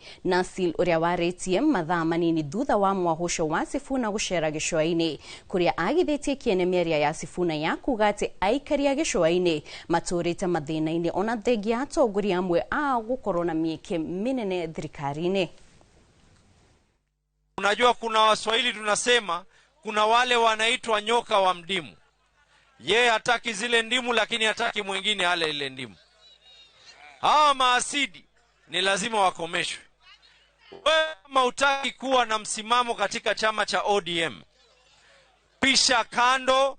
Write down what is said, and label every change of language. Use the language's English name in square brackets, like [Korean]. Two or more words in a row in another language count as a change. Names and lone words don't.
[Kikuyu] Nasil uria waritie mathaa manini thutha wa mwahusho wa Sifuna gucera gicua-ini kuria agithitie kienemeria ya Sifuna ya kuga ati aikaria gicua-ini maturite mathina-ini ona thengia atongoria amwe a gukorwo na mieke minene thirikari-ini. [Swahili] Unajua kuna Waswahili tunasema kuna wale wanaitwa nyoka wa mdimu. Yeye hataki zile ndimu lakini hataki mwingine ale ile ndimu. Hawa maasidi ni lazima wakomeshwe. Wewe kama hutaki kuwa na msimamo katika chama cha ODM, pisha kando.